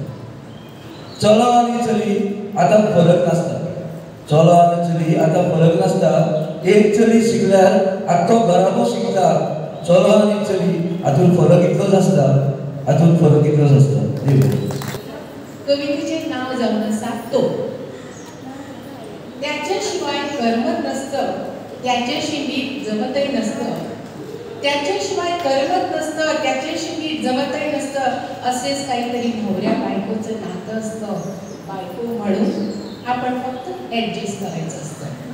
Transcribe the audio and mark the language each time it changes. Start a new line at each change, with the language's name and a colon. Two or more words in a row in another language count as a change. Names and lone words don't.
Konkani: चलो आनी चली आतां फरक नासता. चलो आनी चली आतां फरक नासता. एक चली शिकल्यार आख्खो घराबो शिकता. चलो आनी चली हातून फरक इतलोच आसता. हातून फरक इतलोच आसता. कवितेचे नाव जावन आसा तो.
Marathi: त्याच्याशिवाय करमत नसतं, त्याच्याशी नीट जमतही नसतं. त्याच्याशिवाय करमत नसतं, त्याच्याशी नीट जमतही नसतं. असेच काहीतरी नवऱ्या बायकोचं नातं असतं. बायको म्हणून आपण फक्त ऍडजस्ट करायचं असतं.